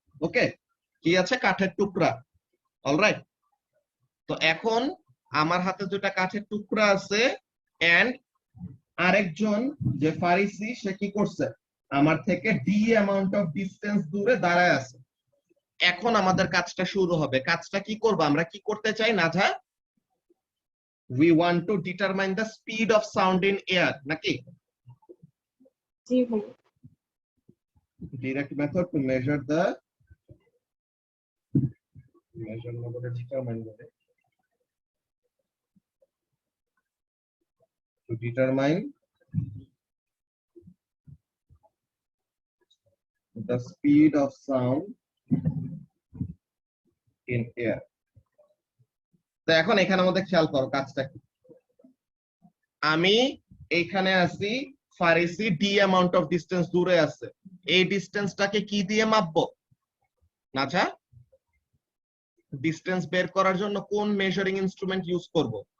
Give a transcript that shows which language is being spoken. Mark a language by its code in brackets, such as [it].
[bn] ওকে, কি আছে, কাঠের টুকরা। অলরাইট, তো এখন আমার হাতে দুইটা কাঠের টুকরা আছে, এন্ড আরেকজন যে ফারিসি, সে কি করছে, আমার থেকে [en] the amount of distance [bn] দূরে দাঁড়ায় আছে। এখন আমাদের কাজটা শুরু হবে। কাজটা কি করব, আমরা কি করতে চাই নাজা, [en] we want to determine the speed of sound in air, [bn] নাকি? জি ভাই। [en] Direct method to measure the determine to determine the speed of sound in air. [bn] তো এখন এখানের মধ্যে খেয়াল করো কাজটা কি। আমি এইখানে আছি, Farisi [en] the amount of distance [bn] দূরে আছে। এই ডিসটেন্সটাকে কি দিয়ে মাপবো নাজা? ডিসটেন্স বের করার জন্য কোন মেজারিং ইনস্ট্রুমেন্ট ইউজ করব?